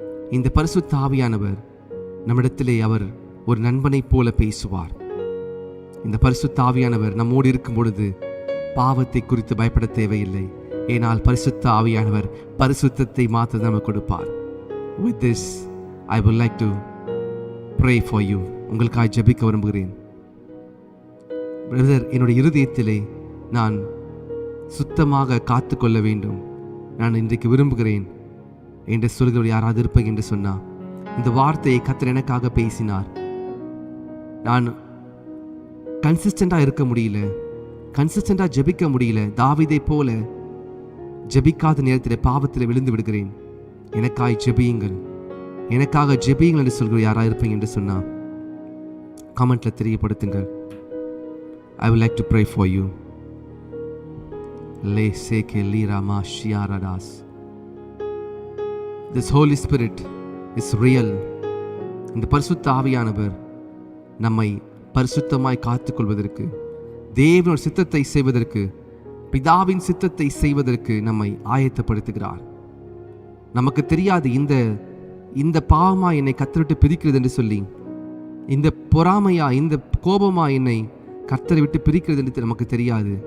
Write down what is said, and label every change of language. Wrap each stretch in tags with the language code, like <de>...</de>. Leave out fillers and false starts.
<ta>இந்த பரிசுத்த ஆவியானவர் நம்மிடத்திலே அவர் ஒரு நண்பனைப் போல பேசுவார். இந்த பரிசுத்த ஆவியானவர் நம்மோடு இருக்கும் பொழுது பாவத்தை குறித்து பயப்பட தேவையில்லை. ஏனால் பரிசுத்த ஆவியானவர் பரிசுத்தத்தை மாத்திரம் நமக்கு கொடுப்பார்.</ta> <en>With this, I would like to pray for you.</en> <ta>உங்களுக்காக ஜெபிக்க விரும்புகிறேன். பிரதர், என்னுடைய இருதயத்திலே நான் சுத்தமாக காத்து கொள்ள வேண்டும், நான் இன்றைக்கு விரும்புகிறேன் என்று சொல்கிறவர் யாராவது இருப்பேன் என்று சொன்னார். இந்த வார்த்தையை கர்த்தர் எனக்காக பேசினார். நான் கன்சிஸ்டண்டாக இருக்க முடியல, கன்சிஸ்டண்டாக ஜெபிக்க முடியல. தாவீதை போல ஜெபிக்காத நேரத்தில் பாவத்தில் விழுந்து விடுகிறேன். எனக்காய் ஜெபியுங்கள், எனக்காக ஜெபியுங்கள் என்று சொல்கிற யாராக இருப்பீங்க என்று சொன்னால் கமெண்ட்ல தெரியப்படுத்துங்கள்.</ta> <en>I would like to pray for you. Le seke lira ma shiaradas. This Holy Spirit is real.</en> <ta>இந்த பரிசுத்த ஆவியானவர் நம்மை பரிசுத்தமாய் காத்துக்கொள்வதற்கு, தேவனுடைய சித்தத்தை செய்வதற்கு, பிதாவின் சித்தத்தை செய்வதற்கு நம்மை ஆயத்தப்படுத்துகிறார். நமக்கு தெரியாது இந்த பாவமா என்னை கர்த்தரை விட்டு பிரிக்கிறது என்று சொல்லி, இந்த பொறாமையா, இந்த கோபமா என்னை கர்த்தரை விட்டு பிரிக்கிறது என்று நமக்கு தெரியாது.</ta>